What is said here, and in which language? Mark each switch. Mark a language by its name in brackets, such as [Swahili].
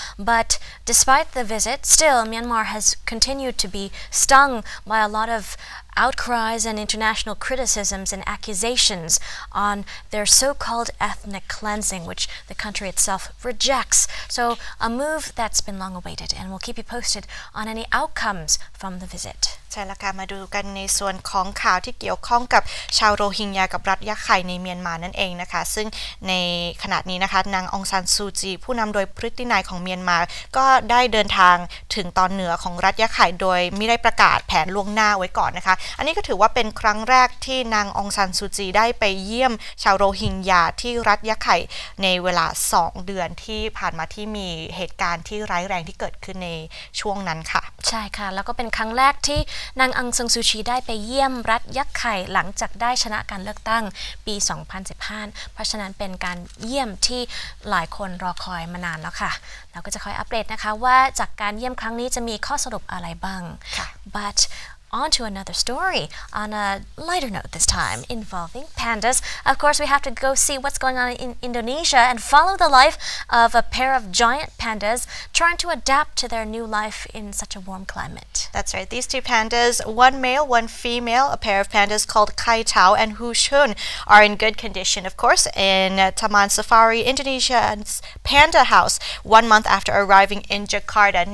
[English] But despite the visit, still Myanmar has continued to be stung by a lot of outcries and international criticisms and accusations on their so-called ethnic cleansing, which the country itself rejects. So a move that's been long awaited, and we'll keep you posted on any outcomes from the visit. [Thai] ใช่แล้วค่ะมาดูกันในส่วนของข่าวที่เกี่ยวข้องกับชาวโรฮิงญากับรัฐยะไข่ในเมียนมานั่นเองนะคะซึ่งในขณะนี้นะคะนางองซานซูจีผู้นำโดยพฤตินัยของเมียนมาก็ได้เดินทางถึงตอนเหนือของรัฐยะไข่โดยไม่ได้ประกาศแผนล่วงหน้าไว้ก่อนนะคะอันนี้ก็ถือว่าเป็นครั้งแรกที่นางองซานซูจีได้ไปเยี่ยมชาวโรฮิงญาที่รัฐยะไข่ในเวลา2เดือนที่ผ่านมาที่มีเหตุการณ์ที่ร้ายแรงที่เกิดขึ้นในช่วงนั้นค่ะ ใช่ค่ะแล้วก็เป็นครั้งแรกที่นางอังซังซูชีได้ไปเยี่ยมรัฐยะไข่หลังจากได้ชนะการเลือกตั้งปี 2015 เพราะฉะนั้นเป็นการเยี่ยมที่หลายคนรอคอยมานานแล้วค่ะเราก็จะคอยอัปเดตนะคะว่าจากการเยี่ยมครั้งนี้จะมีข้อสรุปอะไรบ้าง [English] But on to another story on a lighter note this time involving pandas. Of course, we have to go see what's going on in Indonesia and follow the life of a pair of giant pandas trying to adapt to their new life in such a warm climate. That's right. These two pandas, one male, one female, a pair of pandas called Kai Tao and Hu Shun, are in good condition, of course, in Taman Safari, Indonesia's Panda House, 1 month after arriving in Jakarta.